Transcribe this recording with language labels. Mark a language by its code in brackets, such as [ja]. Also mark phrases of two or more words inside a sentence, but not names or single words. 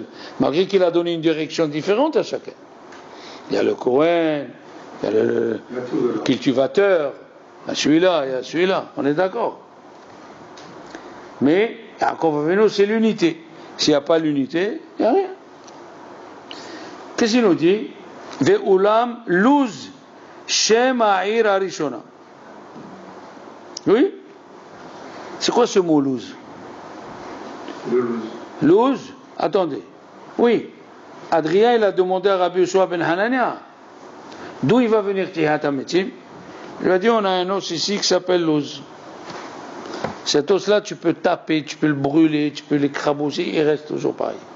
[fr] Malgré qu'il a donné une direction différente à chacun. Il y a le Kohen, il y a le cultivateur, il y a celui-là, il y a celui-là. On est d'accord. Mais Yaakov Avinu, c'est l'unité. S'il n'y a pas l'unité, il n'y a rien. Qu'est-ce qu'il nous dit? [he] ואולם לוז שם העיר לראשונה. [fr] Oui? C'est quoi ce mot luz? Luz? Attendez. Oui. Adrien, il a demandé à Rabbi Yoshua ben Hanania d'où il va venir [he] תחיית המתים. [fr] Il lui a dit on a un os ici qui s'appelle luz. Cet os-là, tu peux taper, tu peux le brûler, tu peux l'écrabousser, il reste toujours pareil.